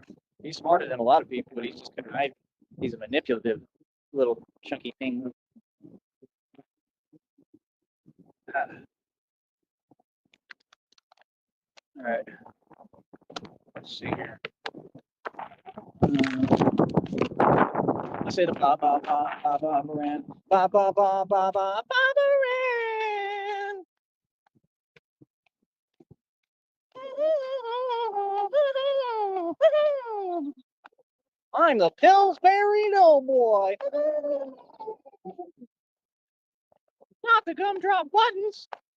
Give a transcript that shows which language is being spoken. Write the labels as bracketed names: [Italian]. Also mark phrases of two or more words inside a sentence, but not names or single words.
[English] He's smarter than a lot of people, but he's just conniving. He's a manipulative little chunky thing. All right. Let's see here. I say the ba ba ba ba ba Moran. Ba ba ba ba ba ba Moran. I'm the Pillsbury Doughboy. Not the gumdrop buttons.